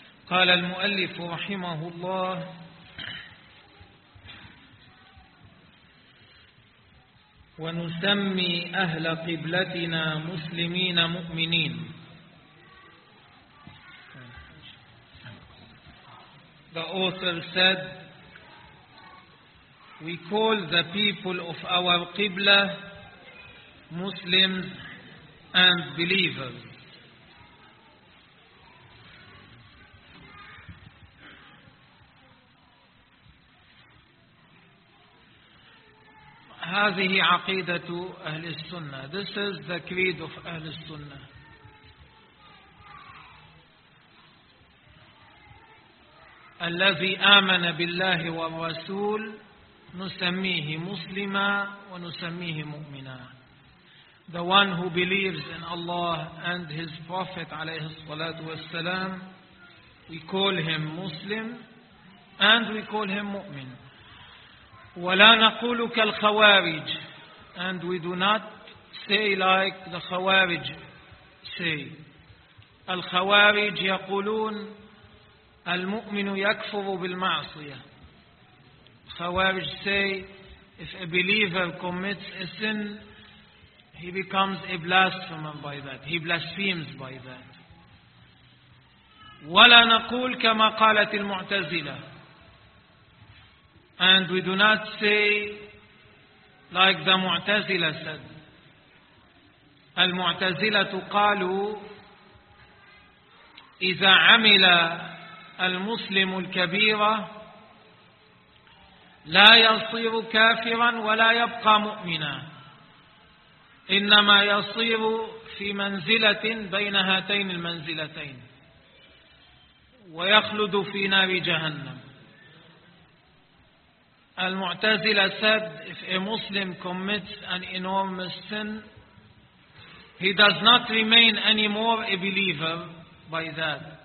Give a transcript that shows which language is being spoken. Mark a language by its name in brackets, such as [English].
[Arabic] قال المؤلف رحمه الله: ونسمي أهل قبلتنا مسلمين مؤمنين. [English] The author said, we call the people of our Qibla Muslims and believers. [Arabic] هذه عقيدة أهل السنة. [English] This is the creed of أهل السنة. [Arabic] الذي آمن بالله والرسول نسميه مسلما ونسميه مؤمنا. [English] The one who believes in Allah and his prophet [Arabic] عليه الصلاة والسلام, [English] we call him Muslim and we call him مؤمن. [Arabic] ولا نقول كالخوارج, [English] and we do not say like the خوارج say. [Arabic] الخوارج يقولون المؤمن يكفر بالمعصية. [English] خوارج say if a believer commits a sin, he becomes a blasphemer by that. He blasphemes by that. [Arabic] ولا نقول كما قالت المعتزلة. [English] And we do not say like the Mu'tazila said. [Arabic] Al-Mu'tazila قالوا إذا عمل المسلم الكبيرة لا يصير كافرا ولا يبقى مؤمنا إنما يصير في منزلة بين هاتين المنزلتين ويخلد في نار جهنم. [English] المعتزلة said, if a Muslim commits an enormous sin, he does not remain anymore a believer by that.